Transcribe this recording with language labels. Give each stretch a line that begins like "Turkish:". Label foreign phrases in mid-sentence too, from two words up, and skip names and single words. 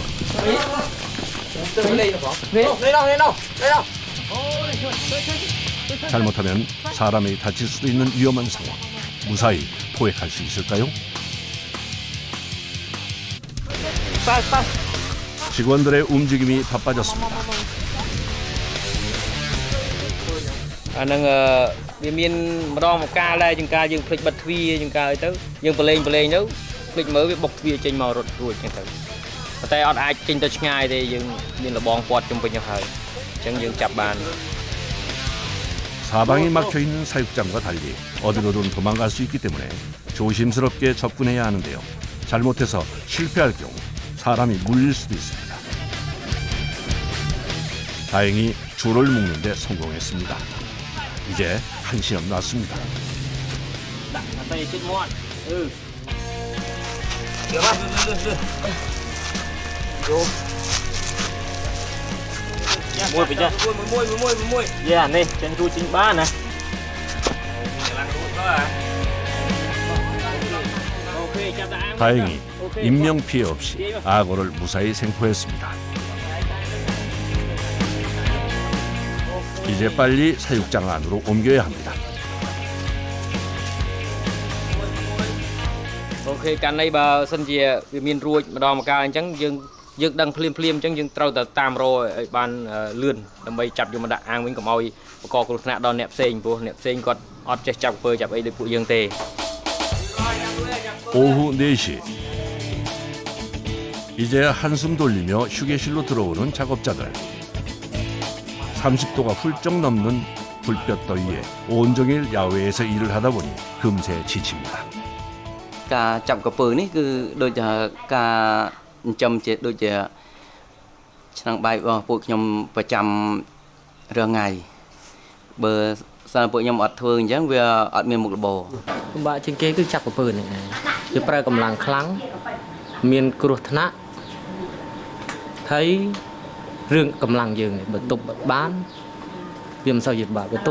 Korean: 잘못하면 사람이 다칠 수도 있는 위험한 상황. 무사히 포획할 수 있을까요? 직원들의 움직임이 바빠졌습니다.
Khmer: អានឹងវាមានម្ដងមកកាលដែរជាងការយើងភ្លេចបិទទ្វារជាងការអីទៅយើងប្រឡែងទៅភ្លេចមើលវាបុកទ្វារចេញមករត់រួចចឹងទៅតែអត់អាចចេញទៅឆ្ងាយទេយើងមានលបងពាត់ជុំវិញទៅហើយអញ្ចឹងយើងចាប់បាន
Korean: 사방이 막혀있는 사육장과 달리 어디로든 도망갈 수 있기 때문에 조심스럽게 접근해야 하는데요. 잘못해서 실패할 경우 사람이 물릴 수도 있습니다. 다행히 줄을 묶는 데 성공했습니다. 이제 한시름 났습니다.
Vietnamese: Mua bây giờ. Mua. Yeah, này, trên đuôi chính ba nè.
Korean: 다행히 인명 피해 없이 악어를 무사히 생포했습니다. 이제 빨리 사육장 안으로 옮겨야 합니다.
Khmer: អូខេកាន់នេះបើសិនជាវាមានរួចម្ដងមកកាលអញ្ចឹងយើងដឹងភ្លាមអញ្ចឹងយើងត្រូវតែតាមរកឲ្យបានលឿនដើម្បីចាប់យកមកដាក់អាងវិញកុំឲ្យបង្កគ្រោះថ្នាក់ដល់អ្នកផ្សេងព្រោះអ្នកផ្សេងគាត់អត់ចេះចាប់ពើចាប់អីដូចពួកយើងទេ
Korean: 오후 4시 이제 한숨 돌리며 휴게실로 들어오는 작업자들 30도가 훌쩍 넘는 불볕 더위에 온종일 야외에서 일을 하다 보니 금세 지칩니다.
Khmer: ការចាប់ក្រពើនេះគឺដូចការចិញ្ចឹមជាដូចជាឆ្នាំងបាយរបស់ពួកខ្ញុំប្រចាំរាល់ថ្ងៃបើសិនពួកខ្ញុំអត់ធ្វើអញ្ចឹងវាអត់មានមុខរបរ ពិបាកជាងគេគឺចាប់ក្រពើនេះឯងវាប្រើកម្លាំងខ្លាំងមានគ្រោះថ្នាក់ហើយរឿងកម្លាំងយើងបើទប់បានវាមិនសូវជាបាក់បើទប់